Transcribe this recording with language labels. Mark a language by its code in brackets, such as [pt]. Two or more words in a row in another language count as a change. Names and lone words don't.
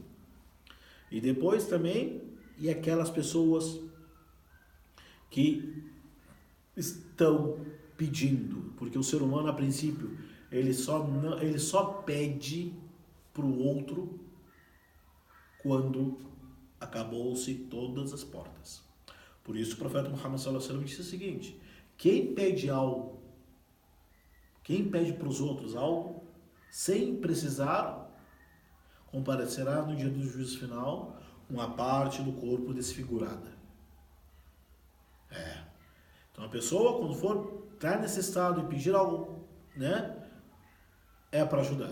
[pt] E depois também, e aquelas pessoas que estão pedindo, porque o ser humano, a princípio, ele só pede para o outro quando acabou-se todas as portas. Por isso o profeta Muhammad [ar] صلى الله عليه وسلم [pt] disse o seguinte: quem pede algo, quem pede para os outros algo, sem precisar, comparecerá no dia do juízo final uma parte do corpo desfigurada. Então a pessoa, quando for estar necessitado e pedir algo, né, é para ajudar.